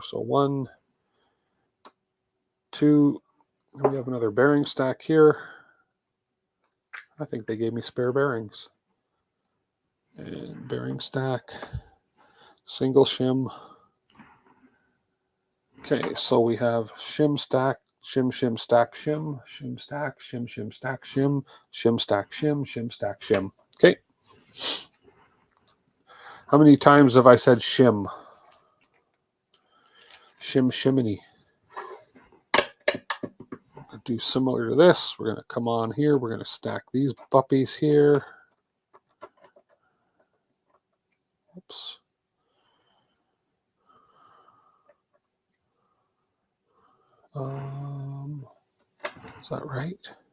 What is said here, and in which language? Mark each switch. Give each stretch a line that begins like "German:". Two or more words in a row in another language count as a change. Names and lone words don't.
English: So 1, 2, and we have another bearing stack here. I think they gave me spare bearings. And bearing stack, single shim. Okay, so we have shim stack, shim shim stack shim, shim stack, shim shim stack shim, shim stack shim, shim stack shim. Okay. How many times have I said shim? Shim shiminy. We're going to do similar to this. We're going to come on here. We're going to stack these puppies here. Oops. Is that right?